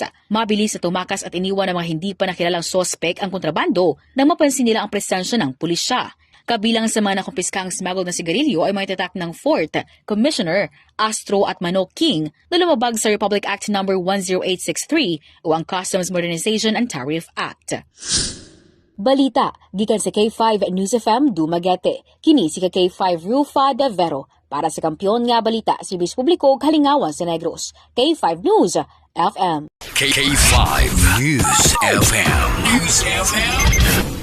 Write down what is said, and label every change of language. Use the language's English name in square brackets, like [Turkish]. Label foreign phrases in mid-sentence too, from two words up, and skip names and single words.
[Filipino] Mabilis na tumakas at iniwan ng mga hindi pa nakilalang sospek ang kontrabando nang mapansin nila ang presensya ng pulisya. Kabilang sa mga nakumpiskang smuggled na sigarilyo ay may tatak ng 4th Commissioner Astro at Manok King na lumabag sa Republic Act No. 10863 o ang Customs Modernization and Tariff Act. [Cebuano] Balita, gikan sa K5 News FM Dumaguete. Kini si K5 Rufa de Vero para sa Kampiyon nga Balita sa Service Publiko Kalingawan sa Negros. K5 News FM. K5 News FM. News FM.